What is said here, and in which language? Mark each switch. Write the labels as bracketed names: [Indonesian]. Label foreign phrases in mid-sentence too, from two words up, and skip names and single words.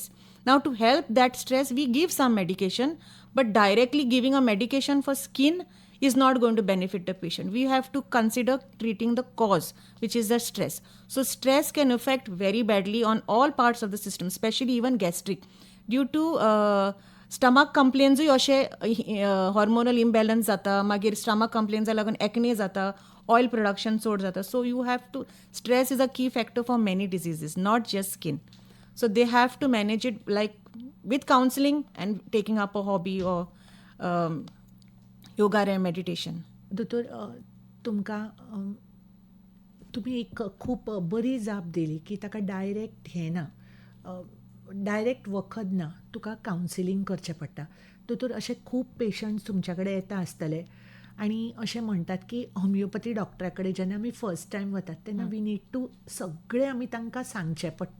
[English] Now to help that stress, we give some medication, but directly giving a medication for skin is not going to benefit the patient. We have to consider treating the cause, which is the stress. So stress can affect very badly on all parts of the system, especially even gastric. Due to stomach complaints, अशे hormonal imbalance [Konkani] जाता, मागीर [English] stomach complaints लागून acne जाता, oil production [Konkani] चड जाता. [English] So you have to, stress is a key factor for many diseases, not just skin. So they have to manage it like with counseling and taking up a hobby or योगा रे मेडिटेशन. [Konkani] दोतोर, तुमी एक खूब बरी जाप दिली की ताका डायरेक्ट हें ना, डायरेक्ट वखद ना, तुका कावन्सिलींग करचें पडटा. दोतोर, अशे खूब पेशंट्स तुमच्या कडेन येता आसतले आनी अशें म्हणटात की होमिओपॅथी डॉक्टरा कडेन जेन्ना आमी [English] first time [Konkani] वतात तेन्ना [English] we need to [Konkani] सगळें आमी तांकां सांगचें पडटा.